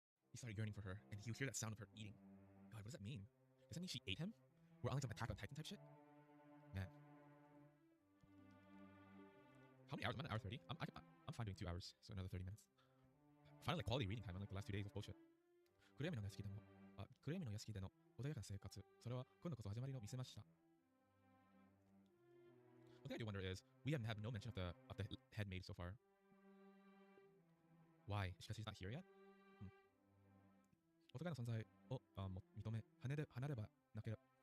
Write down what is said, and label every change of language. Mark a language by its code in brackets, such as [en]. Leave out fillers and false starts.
[en] He started yearning for her, and he would hear that sound of her eating. God, what does that mean? Does that mean she ate him? We're on like some Attack on Titan type shit? Man. How many hours? I'm at an hour 30. I'm fine doing 2 hours, so another 30 minutes. Finally, like quality reading time, unlike the last 2 days of bullshit. [ja] 暗闇の屋敷での穏やかな生活、それは今度こそ始まりを見せました。 [en] One thing I do wonder is, we have no mention of the head maid so far. Why? Is because she's not here yet? [ja] お互いの存在を認め、離ればなければ。